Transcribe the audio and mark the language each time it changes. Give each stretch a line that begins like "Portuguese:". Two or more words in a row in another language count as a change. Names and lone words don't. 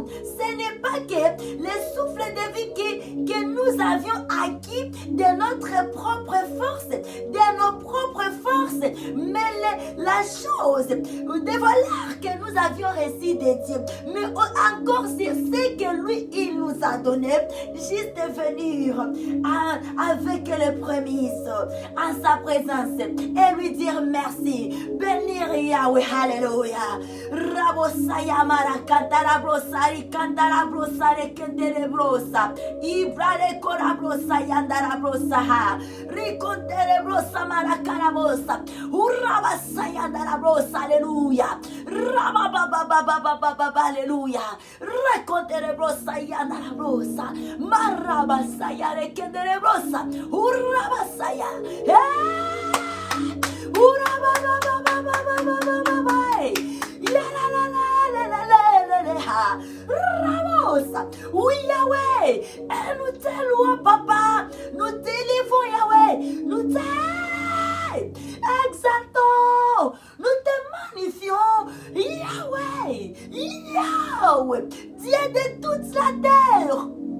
French: Ce n'est pas que le souffle de vie que nous avions acquis de notre propre force, de nos propres forces, mais la chose de valeur que nous avions reçu de Dieu, mais encore sur ce que lui, il nous a donné, juste de venir avec les prémices en sa présence et lui dire merci, bénir Yahweh, alléluia. Rabosaya marakantara brosari kantara brosare kentere brosa, ibrale kora brosa yandara brosa, rikontere brosa marakara brosa, urabasaya yandara brosa, alléluia. Rabababababababa, alléluia. Rakontere brosa yandara brosa, marabasaya rekendere brosa, urabasaya. Oui, Yahweh, et nous te louons, Papa, nous t'élévons, Yahweh, nous t'exaltons, nous te magnifions, Yahweh, Yahweh, Dieu de toute la terre.